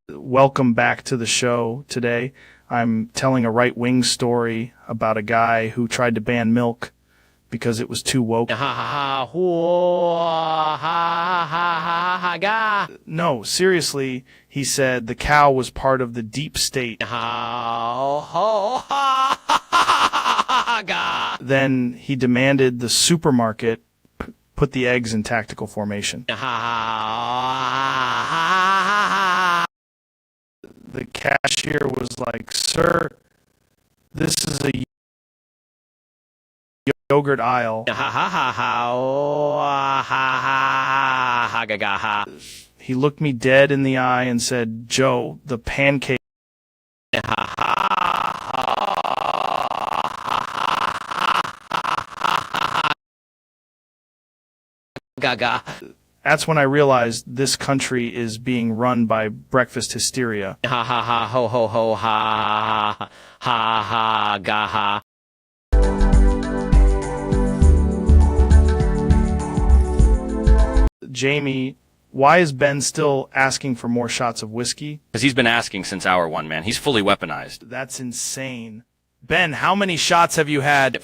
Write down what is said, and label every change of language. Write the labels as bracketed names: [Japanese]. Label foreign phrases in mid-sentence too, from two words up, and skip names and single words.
[English] Welcome back to the show today. I'm telling a right-wing story about a guy who tried to ban milk because it was too woke. Ha ha ha ho ha ha ha ha ga. No, seriously, he said the cow was part of the deep state. Ha ho ha ha ha ga. Then he demanded the supermarket put the eggs in tactical formation. Ha ha ha. The cashier was like, "Sir, this is a yogurt aisle." Ha ha ha ha ha ha ha ga ga ha. He looked me dead in the eye and said, "Joe, the pancake." Gaga. That's when I realized this country is being run by breakfast hysteria. Ha ha ha ho ho ho ha ha ha ha ga ha. Jamie, why is Ben still asking for more shots of whiskey? Because he's been asking since hour one, man. He's fully weaponized. That's insane. Ben, how many shots have you had?